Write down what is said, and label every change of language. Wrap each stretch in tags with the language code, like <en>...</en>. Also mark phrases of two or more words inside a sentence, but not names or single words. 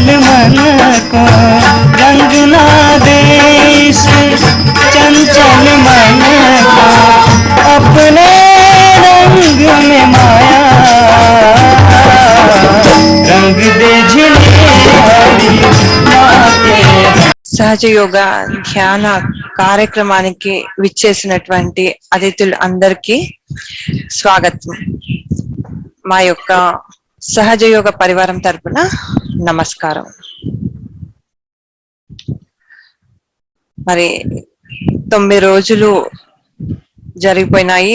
<hi>मन को रंग ना दे इस चंचल मन को अपने रंग में माया रंग दे झिले हरि माते।</hi> <te>సహజ యోగ ధ్యాన కార్యక్రమానికి విచ్చేసినటువంటి అతిథులు అందరికీ స్వాగతం. మా యొక్క సహజ యోగ పరివారం తరపున నమస్కారం. మరి 9 రోజులు జరిగిపోయినాయి.</te>